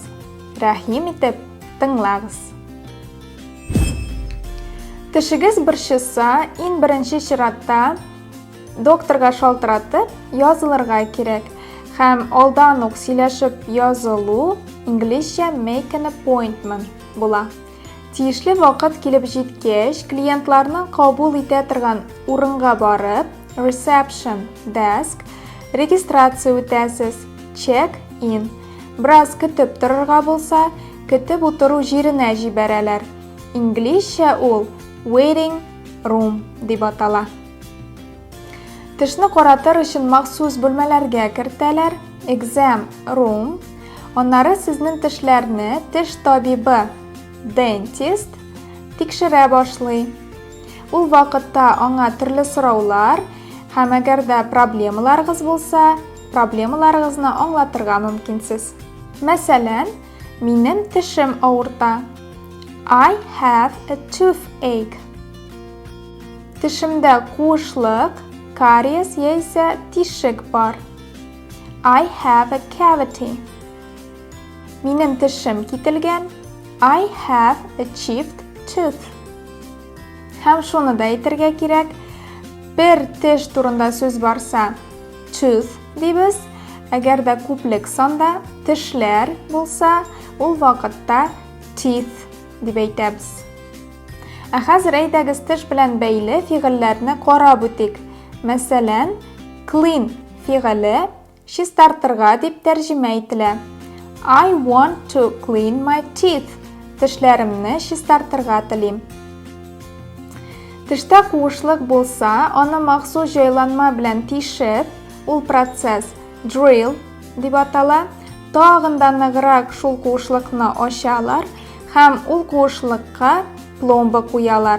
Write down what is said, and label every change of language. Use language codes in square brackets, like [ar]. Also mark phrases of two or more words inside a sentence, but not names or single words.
[tt] Рәхим итеп, тыңлагыз. Тешегез борчыса, иң беренче чиратта докторга шалтыратып язылырга кирәк. Һәм алдан ук сөйләшеп язылу инглизчә [en] make an appointment [tt] була. Тиешле вакыт килеп җиткәч, клиентларның кабул итә торган урынга барып, [en] reception desk, [tt] регистрация үтәсез, [en] check in. [tt] Бераз көтеп торырга булса, көтеп утыру җиренә җибәрәләр. Инглизчә ул [en] waiting room [tt] дип атала. Тешне каратыр өчен махсус бүлмәләргә кертәләр, [en] exam room. [tt] Аннары сезнең тешләрне теш табибы, dentist, тикшерә башлый. Ул вакытта аңа төрле сораулар һәм әгәр дә проблемаларыгыз булса, проблемаларыгызны аңлатырга мөмкинсез. Мәсәлән, минем тешем авырта. [en] I have a toothache. [tt] Тешемдә куышлык, кариес яисә тишек бар. [en] I have a cavity. [tt] Минем тешем кителгән. [en] I have a chipped tooth. [tt] Һәм шуны да әйтергә кирәк. Бер теш турында сүз барса, tooth дибез. Әгәр дә күплек санда тешләр булса, ул вакытта teeth дип әйтәбез. Ә хәзер әйдәгез теш белән бәйле фигыльләрне карап үтик. Мәсәлән, clean фигыле чистартырга дип тәрҗемә ителә. [en] I want to clean my teeth. [tt] Тешләремне чистартырга телим. Тештә куышлык булса, аны махсус җайланма белән тишеп, ул процесс drill дип атала. Тагын да ныграк шул куышлыкны ачалар һәм ул куышлыкка пломба куялар.